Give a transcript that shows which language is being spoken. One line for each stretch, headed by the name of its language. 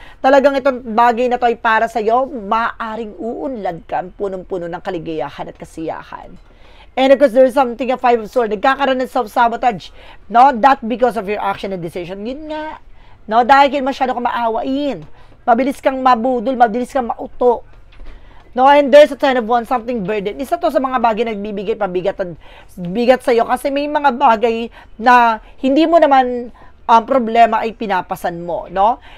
Filipino: Talagang itong bagay na to ay para sa'yo, maaaring uunlad ka, punong-puno ng kaligayahan at kasiyahan.
English: And of course, there's something, a Five of Swords,
Filipino: nagkakaroon ng self-sabotage.
English: No, that because of your action and decision.
Filipino: Yun nga. No, dahil masyado kang maawain. Mabilis kang mabudol, mabilis kang mauto.
English: No, and there's a Ten of Wands, something burden.
Filipino: Isa to sa mga bagay na nagbibigay pabigat at bigat sa'yo kasi may mga bagay na hindi mo naman ang problema ay pinapasan mo, no?